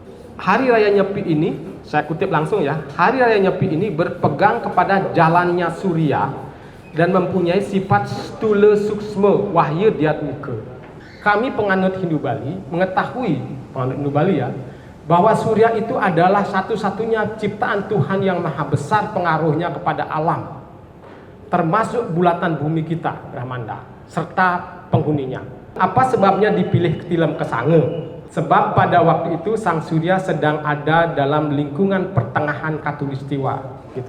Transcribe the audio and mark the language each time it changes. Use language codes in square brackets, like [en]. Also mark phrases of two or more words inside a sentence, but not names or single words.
[id] hari raya Nyepi ini, saya kutip langsung ya, hari raya Nyepi ini berpegang kepada jalannya surya dan mempunyai sifat [sa] stula suksma wahya diatmika. [id] Kami penganut Hindu Bali mengetahui, penganut Hindu Bali ya, bahwa surya itu adalah satu-satunya ciptaan Tuhan yang maha besar pengaruhnya kepada alam, termasuk bulatan bumi kita, Brahmanda, serta penghuninya. Apa sebabnya dipilih Ketilam Kesange? Sebab pada waktu itu sang surya sedang ada dalam lingkungan pertengahan Katulistiwa, gitu.